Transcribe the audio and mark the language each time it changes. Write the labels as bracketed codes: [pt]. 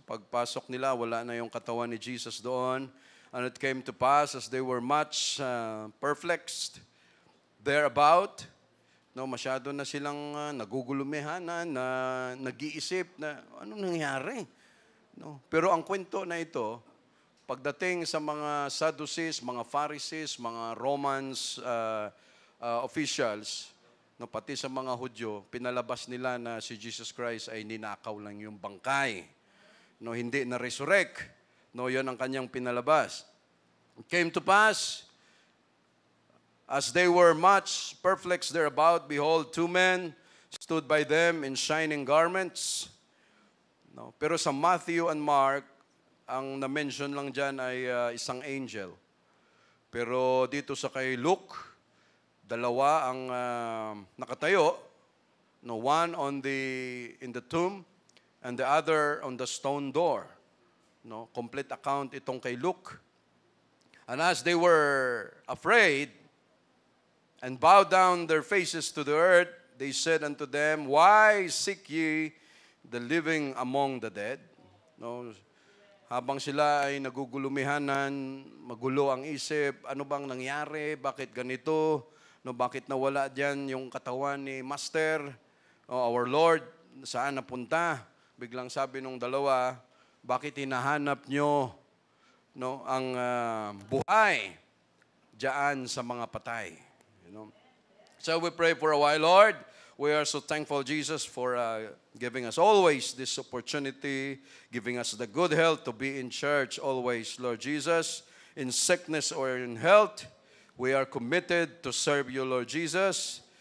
[tl] Pagpasok nila, wala na yung katawan ni Jesus doon. [en] And it came to pass, as they were much perplexed thereabout, [tl] no, masyado na silang nagugulumihanan, na nag-iisip na anong nangyari. No? Pero ang kwento na ito, pagdating sa mga Sadducees, mga Pharisees, mga Romans officials, no, pati sa mga Hudyo, pinalabas nila na si Jesus Christ ay ninakaw lang yung bangkay. No, hindi na resurrect. No, yan ang kanyang pinalabas. [en] It came to pass, as they were much perplexed thereabout, behold, two men stood by them in shining garments. [tl] No, pero sa Matthew and Mark, ang na-mention lang dyan ay isang angel. Pero dito sa kay Luke, dalawa ang nakatayo. [en] No, one in the tomb and the other on the stone door. No, [tl] complete account itong kay Luke. [en] And as they were afraid, and bowed down their faces to the earth, they said unto them, Why seek ye the living among the dead? [tl] No, habang sila ay nagugulumihanan, magulo ang isip, ano bang nangyari? Bakit ganito? No, bakit nawala diyan yung katawan ni Master? [en] Our Lord, [tl] saan napunta? Biglang sabi nung dalawa, bakit hinahanap nyo, no, ang buhay diyan sa mga patay? [en] You know? So we pray for a while, Lord. We are so thankful, Jesus, for giving us always this opportunity, giving us the good health to be in church always, Lord Jesus. In sickness or in health, we are committed to serve you, Lord Jesus.